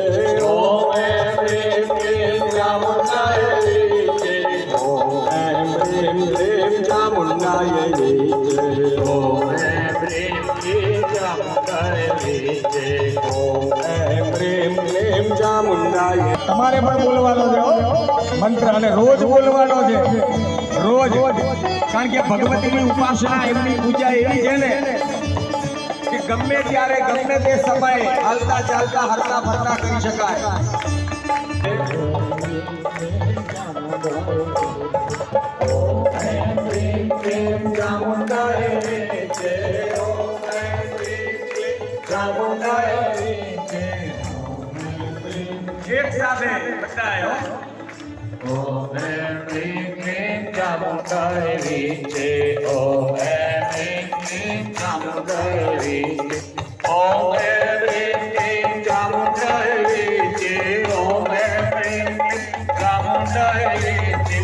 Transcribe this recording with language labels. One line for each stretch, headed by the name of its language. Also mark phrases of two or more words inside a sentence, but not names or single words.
Sanskrit: ओम ह्रीं क्लीं चामुंडाय विचे। ओम ऐं ह्रीं क्लीं चामुंडाय विचे। ओम ह्रीं क्लीं चामुंडाय विचे। ओम ऐं ह्रीं क्लीं चामुंडाय।
Gujarati: તમારે પણ બોલવાનો છે મંત્ર અને રોજ બોલવાનો છે। રોજ કારણ કે ભગવતીની ઉપાસના એમની પૂજા એવી છે ને કે ગમે ત્યારે ગમે તે સમયે હાલતા ચાલતા હરતા ફરતા કરી શકાય।
Sanskrit: चामुंडाय विचे। ओम ह्रीं क्लीं चामुंडाय विचे।
Gujarati: એક સાથે બતાયો।
Sanskrit: ओम ह्रीं क्लीं चामुंडाय विचे। ओम ह्रीं क्लीं चामुंडाय विचे। ओम ह्रीं क्लीं चामुंडाय विचे। ओम ह्रीं क्लीं चामुंडाय विचे।